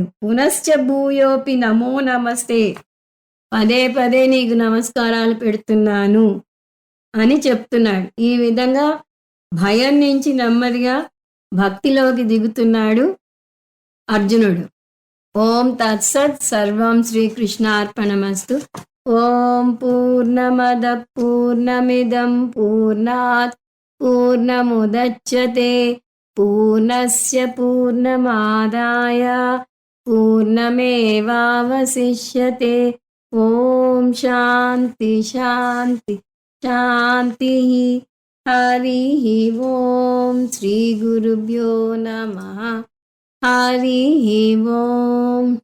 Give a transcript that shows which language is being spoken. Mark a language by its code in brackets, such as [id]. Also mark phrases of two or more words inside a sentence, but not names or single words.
[sa] పునశ్చ భూయోపి నమో నమస్తే, [te] పదే పదే నీకు నమస్కారాలు పెడుతున్నాను అని చెప్తున్నాడు. ఈ విధంగా భయం నుంచి నెమ్మదిగా భక్తిలోకి దిగుతున్నాడు అర్జునుడు. [sa] ఓం తత్సత్, సర్వం శ్రీకృష్ణార్పణమస్తు. ఓం పూర్ణమద పూర్ణమిదం పూర్ణాత్ పూర్ణముదచ్యతే పూర్ణస్య పూర్ణమాదాయ పూర్ణమేవావశిష్యతే. ఓం శాంతి శాంతి శాంతి. హరి ఓం. శ్రీ గురుభ్యో నమః. హరి ఓం.